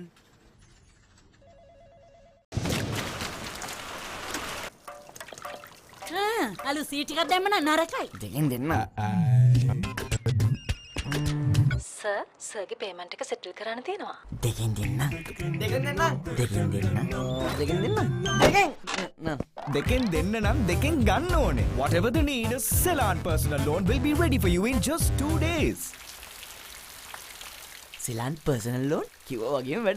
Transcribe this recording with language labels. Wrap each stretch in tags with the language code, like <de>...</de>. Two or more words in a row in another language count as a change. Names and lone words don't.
<si>අලු සීට් එකක් දැම්ම නම් නරකයි. දෙකින් දෙන්නම්. සර්, සර්ගේ පේමන්ට් එක සෙටල් කරන්න තියෙනවා. දෙකින් දෙන්නම්. දෙකින් දෙන්නම්. දෙකින් දෙන්නම්. දෙකින් දෙන්නම්. දෙකින් දෙන්න නම් දෙකින් ගන්න ඕනේ.</si> <en>Whatever the need, Ceylon personal loan will be ready for you in just 2 days.</en> <si>Ceylon personal loan කිව්වා වගේම වැඩ.</si>